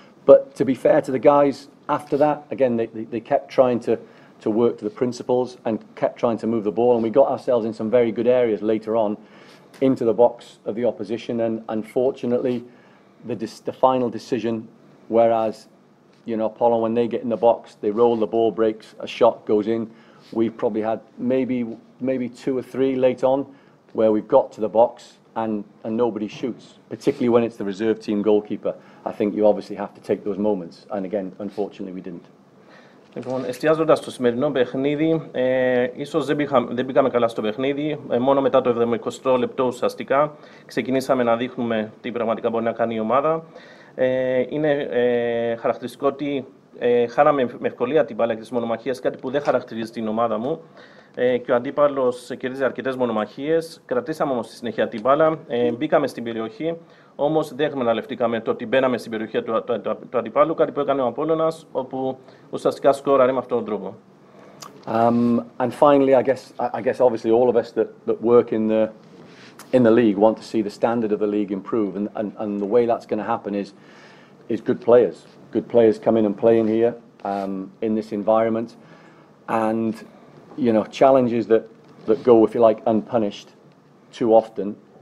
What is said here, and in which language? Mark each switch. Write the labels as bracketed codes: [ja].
[en] But to be fair to the guys, after that, again they kept trying to work to the principles and kept trying to move the ball, and we got ourselves in some very good areas later on into the box of the opposition, and unfortunately the final decision, whereas Apollo, when they get in the box, they roll the ball, breaks, a shot goes in. We've probably had maybe two or three late on where we've got to the box and nobody shoots, particularly when it's the reserve team goalkeeper. I think you obviously have to take those moments, and again unfortunately we didn't. [el] Λοιπόν, εστιάζοντας στο σημερινό παιχνίδι, ίσως δεν πήγαμε καλά στο παιχνίδι. Μόνο μετά το 70 λεπτό ουσιαστικά ξεκινήσαμε να δείχνουμε τι πραγματικά μπορεί να κάνει η ομάδα. Είναι χαρακτηριστικό ότι χάναμε με ευκολία την μπάλα και τις μονομαχίες, κάτι που δεν χαρακτηρίζει την ομάδα μου. Και ο αντίπαλος κερδίζει αρκετές μονομαχίες. Κρατήσαμε όμως στη συνέχεια την μπάλα, μπήκαμε στην περιοχή. Όμως δεν εκμεταλλευτήκαμε το ότι μπαίναμε στην περιοχή του αντιπάλου, κάτι που έκανε ο Απόλλωνας, όπου ουσιαστικά σκόραρε με αυτόν τον τρόπο. [en] And finally, I guess obviously all of us that work in the league want to see the standard of the league improve, and the way that's going to happen is good players come in and playing here in this environment, and challenges that go, if you like, unpunished too often.